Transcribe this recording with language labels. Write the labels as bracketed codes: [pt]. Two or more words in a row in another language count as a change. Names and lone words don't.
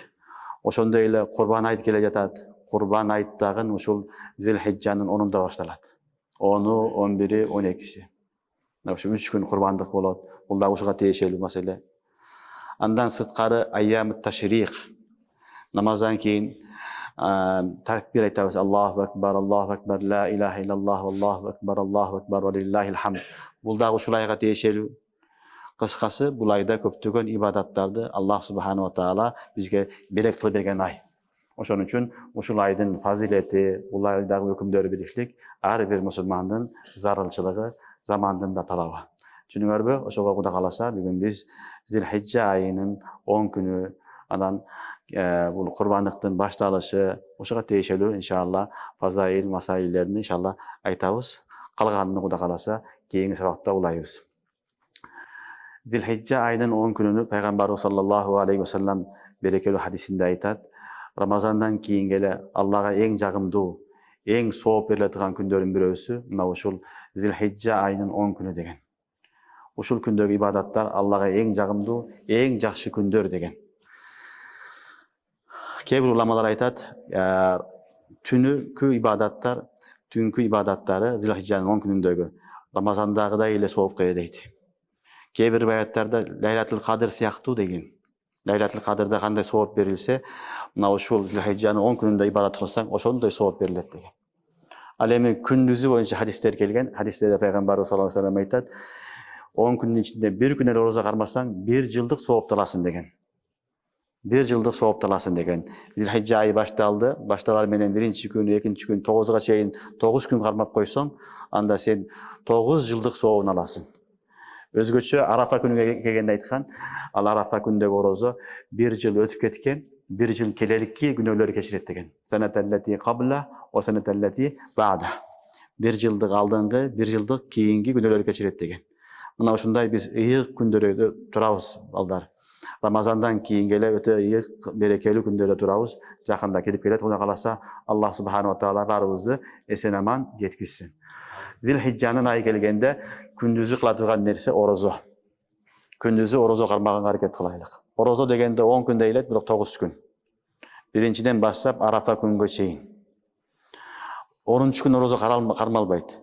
[ky] Ошондой эле Курбан айт келе жатат. Курбан айттагы ушул Зилхижжанын 10-унда башталат. 10-у, 11-и, 12-си. Ошо 3 күн курбандык болот. Бул да ушуга тиешелүү маселе. Андан сырткары [ar] أيام التشريق. [ky] Намаздан кийин такбир айтабыз. [ar] الله أكبر، لا إله إلا الله، الله أكبر، ولله الحمد. [ky] Бул да ушул айга тиешелүү. Кыскасы, бул айда көптөгөн ибадаттарды [ar] الله سبحانه وتعالى [ky] бизге берек кылып берген ай. Ошон үчүн ушул айдын фазилети, бул айдагы өкүмдөрү билишлик ар бир мусулмандын зарылчылыгы, замандын да талабы. Түшүнүңөрбү? Ошого Кудай кааласа бүгүн биз Зилхижжа айынын 10 күнү анан бул курбандыктын башталышы, ошого тиешелүү иншалла фазаил масаилерин иншалла айтабыз. Калганын Кудай кааласа кийинки сабакта улайбыз. Зилхижжа айынын 10 күнүнү Пайгамбарыбыз [ar] صلى الله عليه وسلم [ky] берекелүү хадисинде айтат. Рамазандан кийин эле Аллага эң жагымдуу, эң сооп берилетиган күндөрдүн бирөөсү мына ушул Зилхижжа айынын 10 күнү деген. Ушул күндөгү ибадаттар Аллага эң жагымдуу, эң жакшы күндөр деген. Кээ бир уламалар айтат, түнкү ибадаттары Зилхижжанын 10 күнүндөгү Рамазандагыдай эле соопка дейт. Кээ бир аяттарда Лайлатул Кадыр сыяктуу деген. Лайлатул Кадырда кандай сооп берилсе, мына ушул Зилхижжанын 10 күнүндө ибадат кылсаң, ошондой сооп берилет деген. Ал эми күндүзү боюнча хадистер келген. Хадистерде Пайгамбарыбыз [ar] صلى الله عليه وسلم [ky] айтат, 10 күндүн ичинде bir күн эле орозо кармасаң, 1 жылдык соопталасың деген. 1 жылдык соопталасың деген. Зилхижжа айы башталды. Башталар менен 1-чи күн, 2-чи күн, 9-га чейин 9 күн кармап койсоң, анда сен 9 жылдык сообун аласың. Өзгөчө Арафа күнүгө келгенде айткан, ал Арафа күндөгү орозо 1 жыл өтүп кеткен, 1 жыл келеликки күнөөлөр кечирет деген. [ar] السنة التي قبل والسنة التي بعد. [ky] 1 жылдык алдыңкы, 1 жылдык кийинки күнөөлөр кечирет деген. Мына ушундай биз ыйык күндөрдө турабыз балдар. Рамазандан кийин эле өтө ыйык берекелүү күндөрдө турабыз. Жакында келип келет, Кудай кааласа [ar] الله سبحانه وتعالى [ky] баарыбызды эсен аман жеткизсин. Зилхижжанын айы келгенде күндүзү кыла турган нерсе орозо. Күндүзү орозо кармаганга аракет кылайлык. Орозо дегенде 10 күн дейлет, бирок 9 күн. Биринчиден баштап Арафа күнгө чейин. 10-чу күн орозо кармалбайт.